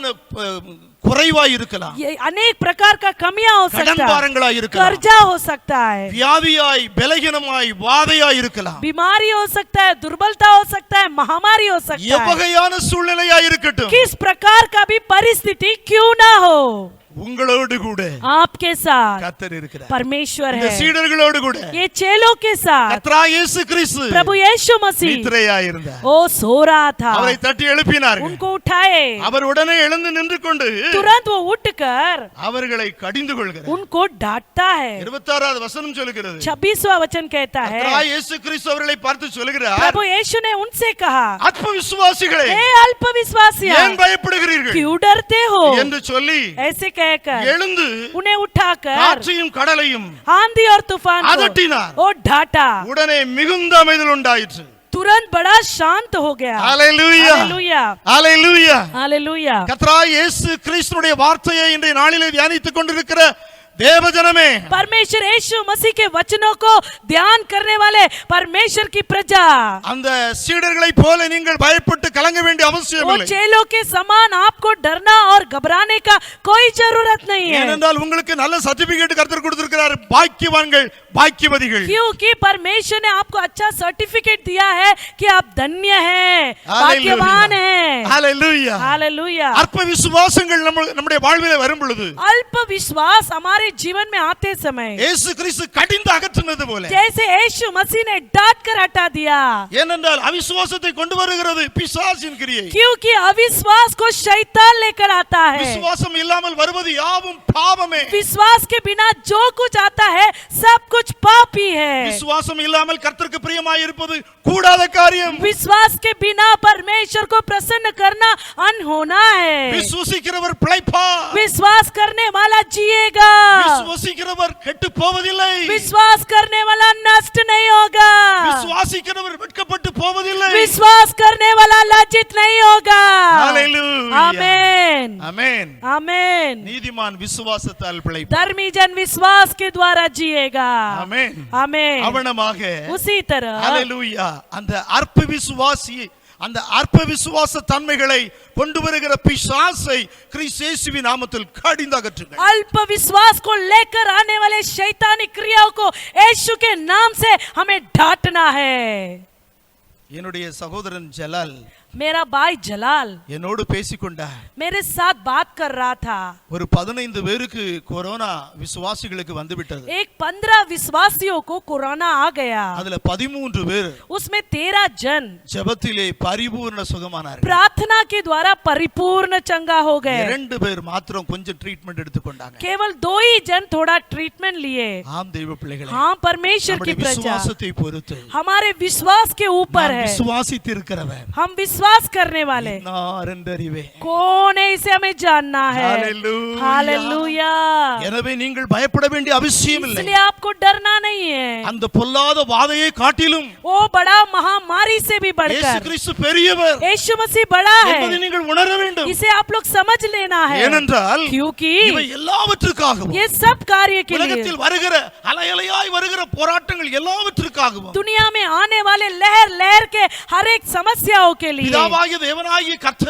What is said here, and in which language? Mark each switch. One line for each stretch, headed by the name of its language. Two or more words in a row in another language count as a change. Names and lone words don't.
Hindi: ये अनेक प्रकार का कमियां हो सकता है, कर्जा हो सकता है, बीमारी हो सकता है, दुर्बलता हो सकता है, महामारी हो सकता है, किस प्रकार का भी परिस्थिति क्यों ना हो
Tamil: உங்களோடு கூட
Hindi: आपके साथ
Tamil: கர்த்தர் இருக்கிறார்.
Hindi: परमेश्वर
Tamil: இந்த
Hindi: है,
Tamil: சீடர்களோடு கூட
Hindi: ये चेलों के साथ
Tamil: கர்த்தராகிய இயேசு கிறிஸ்து
Hindi: प्रभु यीशु मसीह
Tamil: நித்திரையாயிருந்தார்.
Hindi: ओ सो रहा था,
Tamil: அவரை தட்டி எழுப்பினார்கள்.
Hindi: उनको उठाए,
Tamil: அவர் உடனே எழுந்து நின்று கொண்டு
Hindi: तुरंत वो उठकर
Tamil: அவர்களை கடிந்து கொள்கிறார்.
Hindi: उनको डांटता है।
Tamil: 26வது வசனம் சொல்கிறது,
Hindi: 26वां वचन कहता है,
Tamil: கர்த்தராகிய இயேசு கிறிஸ்து அவர்களை பார்த்து சொல்கிறார்,
Hindi: प्रभु यीशु ने उनसे कहा,
Tamil: அற்ப விசுவாசிகளே,
Hindi: हे अल्प विश्वासियों,
Tamil: ஏன் பயப்படுகிறீர்கள்
Hindi: क्यों डरते हो?
Tamil: என்று சொல்லி
Hindi: ऐसे कहकर
Tamil: எழுந்து
Hindi: उन्हें उठाकर
Tamil: காற்றையும் கடலையும்
Hindi: आंधी और तूफान को
Tamil: அதட்டினார்.
Hindi: और डांटा,
Tamil: உடனே மிகுந்த அமைதல் உண்டாயிற்று.
Hindi: तुरंत बड़ा शांत हो गया।
Tamil: ஹalleluya,
Hindi: हालेलुया,
Tamil: ஹalleluya.
Hindi: हालेलुया।
Tamil: கர்த்தராகிய இயேசு கிறிஸ்துவினுடைய வார்த்தையை இன்றைய நாளிலே தியானித்துக் கொண்டிருக்கிற தேவஜனமே,
Hindi: परमेश्वर यीशु मसीह के वचनों को ध्यान करने वाले परमेश्वर की प्रजा,
Tamil: அந்த சீடர்களைப் போல நீங்கள் பயப்பட்டு கலங்க வேண்டிய அவசியம்
Hindi: वो
Tamil: இல்லை.
Hindi: चेलों के समान आपको डरना और घबराने का कोई जरूरत नहीं है,
Tamil: ஏனென்றால் உங்களுக்கு நல்ல சர்டிபிகேட் கர்த்தர் கொடுத்திருக்கிறார். பாக்கியவான்கள், பாக்கியவதிகள்.
Hindi: क्योंकि परमेश्वर ने आपको अच्छा सर्टिफिकेट दिया है कि आप धन्य हैं, भाग्यवान हैं।
Tamil: ஹalleluya,
Hindi: हालेलुया।
Tamil: அற்ப விசுவாசங்கள் நம்முடைய வாழ்விலே வரும் பொழுது
Hindi: अल्प विश्वास हमारे जीवन में आते समय
Tamil: இயேசு கிறிஸ்து கடிந்து அகற்றினது போல,
Hindi: जैसे यीशु मसीह ने डांट कर हटा दिया,
Tamil: ஏனென்றால் அவிசுவாசத்தை கொண்டு வருகிறது பிசாசின் கிரியை.
Hindi: क्योंकि अविश्वास को शैतान लेकर आता है।
Tamil: விசுவாசம் இல்லாமல் வருவது யாவும் பாவமே.
Hindi: विश्वास के बिना जो कुछ आता है सब कुछ पाप ही है।
Tamil: விசுவாசம் இல்லாமல் கர்த்தருக்கு பிரியமாய் இருப்பது கூடாத காரியம்.
Hindi: विश्वास के बिना परमेश्वर को प्रसन्न करना अनहोना है।
Tamil: விசுவாசிக்கிறவர் பிழைப்பார்.
Hindi: विश्वास करने वाला जिएगा,
Tamil: விசுவாசிக்கிறவர் கெட்டு போவதில்லை.
Hindi: विश्वास करने वाला नष्ट नहीं होगा,
Tamil: விசுவாசிக்கிறவர் வெட்கப்பட்டு போவதில்லை.
Hindi: विश्वास करने वाला लज्जित नहीं होगा।
Tamil: ஹalleluya,
Hindi: आमेन,
Tamil: ஆமென்.
Hindi: आमेन।
Tamil: நீதிமான் விசுவாசத்தால் பிழைப்பார்.
Hindi: धर्मी जन विश्वास के द्वारा जिएगा।
Tamil: ஆமென்.
Hindi: आमेन।
Tamil: அவனமாக
Hindi: उसी तरह
Tamil: ஹalleluya, அந்த அற்ப விசுவாசி, அந்த அற்ப விசுவாச தன்மைகளை கொண்டு வருகிற பிசாசை கிறிஸ்து இயேசுவின் நாமத்தில் கடிந்து அகற்றுங்கள்.
Hindi: अल्प विश्वास को लेकर आने वाले शैतानी क्रियाओं को यीशु के नाम से हमें डांटना है।
Tamil: என்னுடைய சகோதரன் ஜலால்
Hindi: मेरा भाई जलाल
Tamil: என்னோடு பேசிக்கொண்டார்.
Hindi: मेरे साथ बात कर रहा था।
Tamil: ஒரு 15 பேருக்கு கொரோனா விசுவாசிகளுக்கு வந்துவிட்டது.
Hindi: एक 15 विश्वासियों को कोरोना आ गया,
Tamil: அதுல 13 பேர்
Hindi: उसमें 13 जन
Tamil: ஜெபத்திலே பரிபூர்ண சுகமானார்கள்.
Hindi: प्रार्थना के द्वारा परिपूर्ण चंगा हो गए।
Tamil: 2 பேர் மாத்திரம் கொஞ்சம் ட்ரீட்மெண்ட் எடுத்துக்கொண்டாங்க.
Hindi: केवल 2 ही जन थोड़ा ट्रीटमेंट लिए।
Tamil: ஆம் தெய்வ பிள்ளைகளே,
Hindi: हाँ, परमेश्वर की
Tamil: நம்முடைய
Hindi: प्रजा
Tamil: விசுவாசத்தை பொறுத்து
Hindi: हमारे विश्वास के ऊपर
Tamil: நாம்
Hindi: है।
Tamil: விசுவாசித்திருக்கிறவர்
Hindi: हम विश्वास करने वाले
Tamil: நாரென்றறிவே.
Hindi: कौन है, इसे हमें जानना है। हालेलुया। हालेलुया।
Tamil: எனவே நீங்கள் பயப்பட வேண்டிய அவசியம் இல்லை.
Hindi: इसलिए आपको डरना नहीं है।
Tamil: அந்த பொல்லாத வாதையை காட்டிலும்
Hindi: वो बड़ा महामारी से भी
Tamil: இயேசு
Hindi: बढ़कर
Tamil: கிறிஸ்து பெரியவர்
Hindi: यीशु मसीह बड़ा
Tamil: என்பதை
Hindi: है,
Tamil: நீங்கள் உணர வேண்டும்.
Hindi: इसे आप लोग समझ लेना है।
Tamil: ஏனென்றால்
Hindi: क्योंकि
Tamil: இவை எல்லாவற்றுக்காகவும்
Hindi: ये सब कार्य के लिए,
Tamil: உலகத்தில் வருகிற அலையலையாய் வருகிற போராட்டங்கள் எல்லாவற்றுக்காகவும்
Hindi: दुनिया में आने वाले लहर लहर के हर एक समस्याओं के लिए
Tamil: பிதாவாகிய தேவனாகிய கர்த்தர்